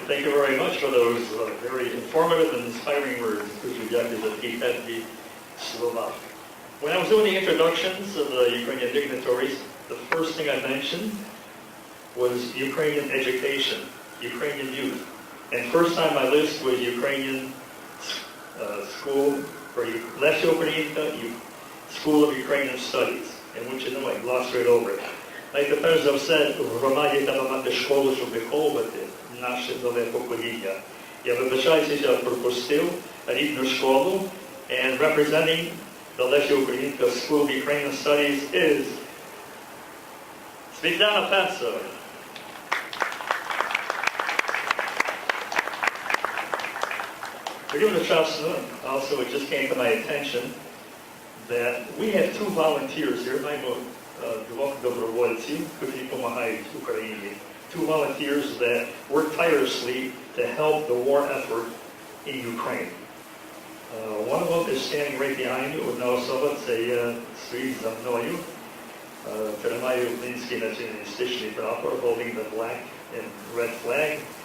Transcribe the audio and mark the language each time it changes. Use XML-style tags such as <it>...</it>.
<en>Thank you very much for those very informative and inspiring words.</en> <uk>Дуже дякую за такі теплі слова.</uk> <en>When I was doing the introductions of the Ukrainian dignitaries, the first thing I mentioned was Ukrainian education, Ukrainian youth. And first on my list was Ukrainian school, or Lesya Ukrainka, School of Ukrainian Studies, in which I glossed right over it.</en> <uk>Найперш за все, в громаді треба мати школу, щоб виховувати наше нове покоління. Я вибачаюся, що я пропустив рідну школу,</uk> <en>and representing the Lesya Ukrainka School of Ukrainian Studies is Svetlana Patsova. Given the chance, also it just came to my attention that we have two volunteers here,</en> <uk>двох добровольців, котрі допомагають Україні.</uk> <en>Two volunteers that work tirelessly to help the war effort in Ukraine. One of them is standing right behind you.</en> <uk>Одна особа, це стоїть за мною, тримає український націоналістичний прапор,</uk> <en>holding the black and red flag.</en>